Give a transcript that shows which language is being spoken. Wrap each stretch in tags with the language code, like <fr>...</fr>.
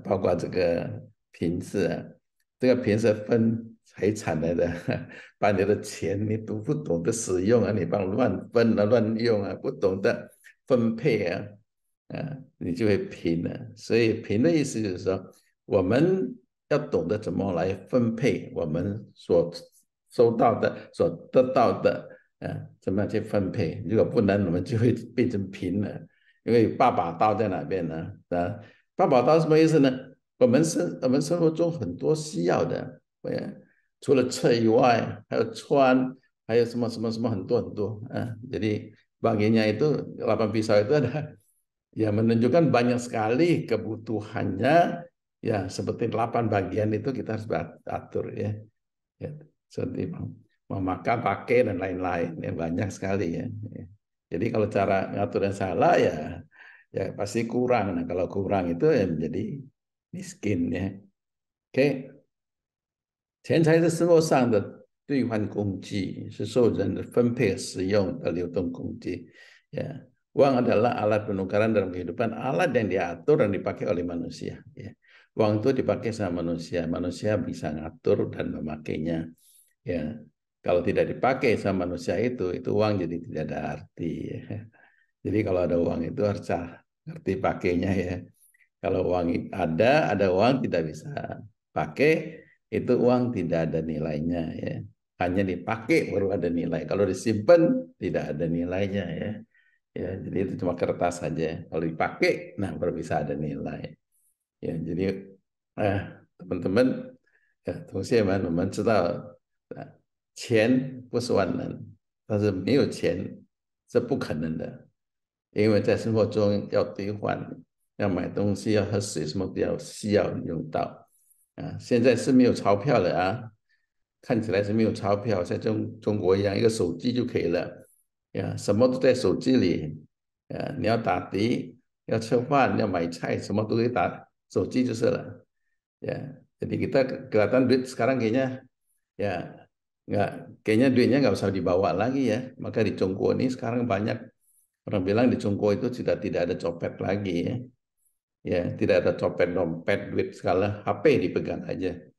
<zh>包括这个平字啊，这个平是分财产来的，把你的钱你都不懂得使用啊，你帮乱分啊、乱用啊，不懂得分配啊。你就会贫了。所以贫的意思就是说，我们要懂得怎么来分配我们所收到的、所得到的，怎么样去分配？如果不能，我们就会变成贫了。因为八把刀在哪边呢？八把刀什么意思呢？我们生活中很多需要的，除了吃以外，还有穿，还有什么什么什么很多很多</zh> <id>jadi bagiannya itu 8 pisau itu ada ya menunjukkan banyak sekali kebutuhannya ya seperti 8 bagian itu kita harus atur ya, ya seperti mau makan pakai dan lain-lain ya banyak sekali ya. Jadi kalau cara ngatur yang salah ya ya pasti kurang. Nah kalau kurang itu ya menjadi miskin ya.</id> <zh>Oke, 钱财是生活上的兑换工具，是受人的分配使用的流动工具。</zh> <id>Ya, uang adalah alat penukaran dalam kehidupan, alat yang diatur dan dipakai oleh manusia. Ya. Uang itu dipakai sama manusia, manusia bisa ngatur dan memakainya. Ya, kalau tidak dipakai sama manusia itu uang jadi tidak ada arti. Ya. Jadi kalau ada uang itu harus ngerti pakainya ya. Kalau uang ada uang tidak bisa pakai, itu uang tidak ada nilainya ya. Hanya dipakai baru ada nilai. Kalau disimpan tidak ada nilainya ya. Ya, jadi itu cuma kertas saja. Kalau dipakai, nah baru bisa ada nilai. Ya, jadi teman-teman ya,</id> <zh>同学们，我们知道，钱不是万能，但是没有钱是不可能的，因为在生活中要兑换，要买东西，要喝水，什么都要需要用到现在是没有钞票了看起来是没有钞票，像中国一样，一个手机就可以了呀，什么都在手机里你要打的，要吃饭，要买菜，什么都可以打手机就是了ya.</zh> <id>Jadi kita kelihatan duit sekarang kayaknya ya kayaknya duitnya nggak usah dibawa lagi ya. Maka di Congko ini sekarang banyak orang bilang di Congko itu sudah tidak ada copet lagi ya. Ya, tidak ada copet dompet duit segala HP dipegang aja.</id>